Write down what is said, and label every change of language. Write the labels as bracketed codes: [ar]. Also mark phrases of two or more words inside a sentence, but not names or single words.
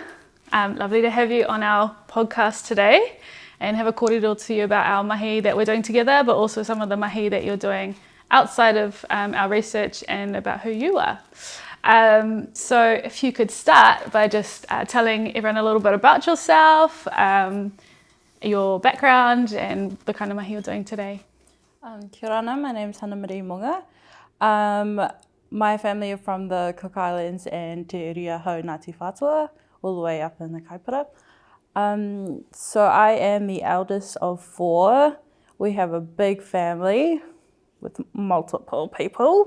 [en] Lovely to have you on our podcast today and have a kōrero to you about our mahi that we're doing together, but also some of the mahi that you're doing outside of our research and about who you are. So if you could start by just telling everyone a little bit about yourself, your background and the kind of mahi you're doing today. [mi] Kia ora, [en] my name's Hannah Marie Monga. My family are from the Cook Islands and Te Uria Hau Ngāti Whātua, all the way up in the Kaipara. So I am the eldest of 4. We have a big family with multiple people.